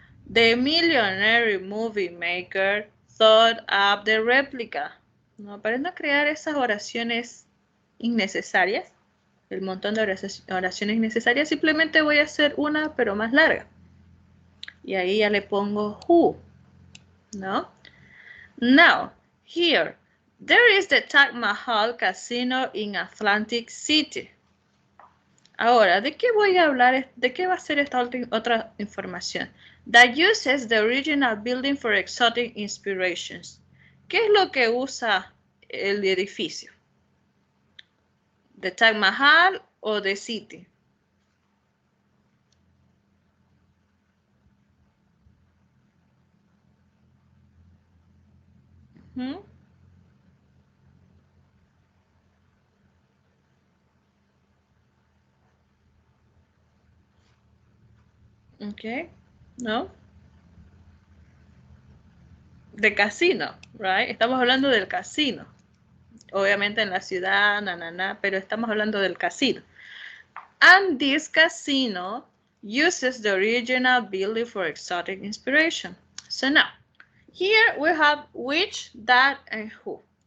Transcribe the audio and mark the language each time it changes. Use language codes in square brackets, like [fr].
[en] The millionaire movie maker thought up the replica. [es] No, para no crear esas oraciones innecesarias, el montón de oraciones innecesarias, simplemente voy a hacer una, pero más larga. Y ahí ya le pongo who, ¿no? [en] Now, here, there is the Taj Mahal Casino in Atlantic City. [es] Ahora, ¿de qué voy a hablar? ¿De qué va a ser esta otra información? [en] That uses the original building for exotic inspirations. [es] ¿Qué es lo que usa el edificio? ¿De Taj Mahal o de City? Okay, ¿no? De casino, right? Estamos hablando del casino. Obviamente en la ciudad, pero estamos hablando del casino. [en] And this casino uses the original building for exotic inspiration. So now, here we have which, that, and who.